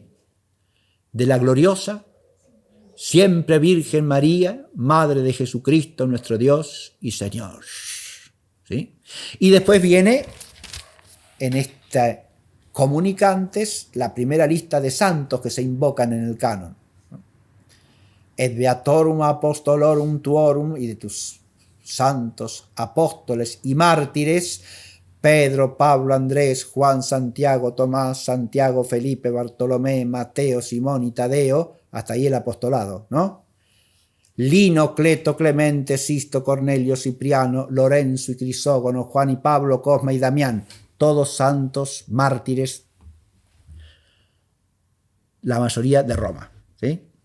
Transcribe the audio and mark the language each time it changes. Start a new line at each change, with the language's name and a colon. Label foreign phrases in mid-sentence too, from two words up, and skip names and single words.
Spanish: De la gloriosa, siempre Virgen María, Madre de Jesucristo, nuestro Dios y Señor. ¿sí? Y después viene en esta comunicantes la primera lista de santos que se invocan en el canon.
Latin: Et beatorum apostolorum tuorum,
Spanish: y de tus santos apóstoles y mártires, Pedro, Pablo, Andrés, Juan, Santiago, Tomás, Santiago, Felipe, Bartolomé, Mateo, Simón y Tadeo, hasta ahí el apostolado, ¿no? Lino, Cleto, Clemente, Sisto, Cornelio, Cipriano, Lorenzo y Crisógono, Juan y Pablo, Cosma y Damián, todos santos mártires, la mayoría de Roma, ¿sí?